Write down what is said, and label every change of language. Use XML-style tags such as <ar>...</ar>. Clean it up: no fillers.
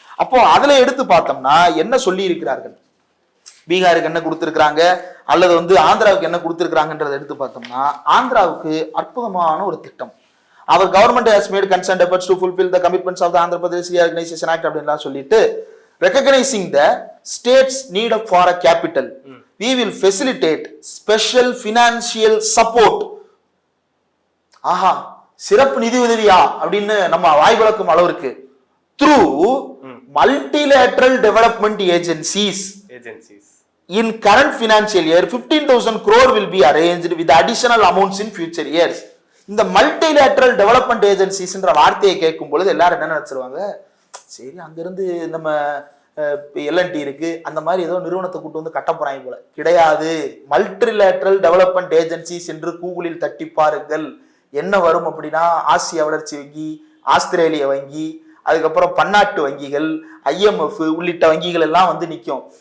<ta>அப்போ அதுல எடுத்து பார்த்தோம்னா என்ன சொல்லி இருக்கிறார்கள், பீகாருக்கு என்ன கொடுத்திருக்கிறாங்க அல்லது ஆந்திராவுக்கு என்ன கொடுத்திருக்கிறாங்கன்றதை எடுத்து பார்த்தோம்னா, ஆந்திராவுக்கு அற்புதமான ஒரு திட்டம்.</ta> <en>அவர் government has made concerned efforts to fulfil the commitments of the Andhra Pradesh reorganisation act அப்படின்லாம் சொல்லிட்டு, recognizing the state's need for a capital, we will facilitate special financial support.</en> <ta>ஆஹா, சிறப்பு நிதி உதவியா அப்படின்னு நம்ம வாய் விளக்கும் அளவிற்கு</ta> <en>through multilateral development agencies in current financial year 15,000 crore will be arranged with additional amounts in future years.</en> <ta>இந்த multilateral development ஏஜென்சிஸ்ன்ற வார்த்தையை கேட்கும் பொழுது எல்லாரும் என்ன நினைச்சிருவாங்க, சரி அங்கிருந்து நம்ம எல்என்டி இருக்கு அந்த மாதிரி ஏதோ நிறுவனத்தை கூட்டு கட்ட போறாங்க போல. கிடையாது. மல்டிலேட்டரல் டெவலப்மெண்ட் ஏஜென்சிஸ் என்று கூகுளில் தட்டி பாருங்கள், என்ன வரும் அப்படின்னா, ஆசிய வளர்ச்சி வங்கி, ஆஸ்திரேலிய வங்கி, அதுக்கப்புறம் பன்னாட்டு வங்கிகள், ஐஎம்எஃப் உள்ளிட்ட வங்கிகள் எல்லாம் நிற்கும்.</ta>